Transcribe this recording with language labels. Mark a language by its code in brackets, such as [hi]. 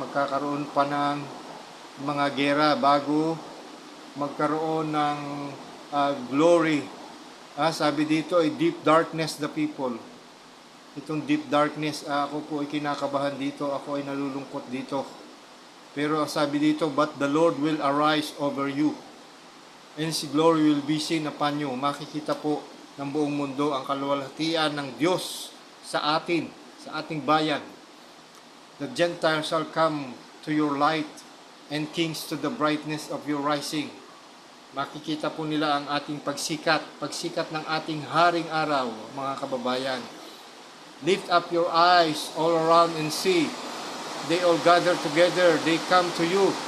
[tl] Magkakaroon pa ng mga gera bago magkaroon ng glory. Sabi dito ay [en] deep darkness the people. [tl] Itong deep darkness, ako po ay kinakabahan dito, ako ay nalulungkot dito. Pero sabi dito, [en] but the Lord will arise over you, and His glory will be seen upon you. [tl] Makikita po ng buong mundo ang kaluwalhatian ng Diyos sa ating bayan. [en] The Gentiles shall come to your light, and kings to the brightness of your rising. [tl] Makikita po nila ang ating pagsikat ng ating haring araw, mga kababayan. [en] Lift up your eyes all around and see. They all gather together, they come to you.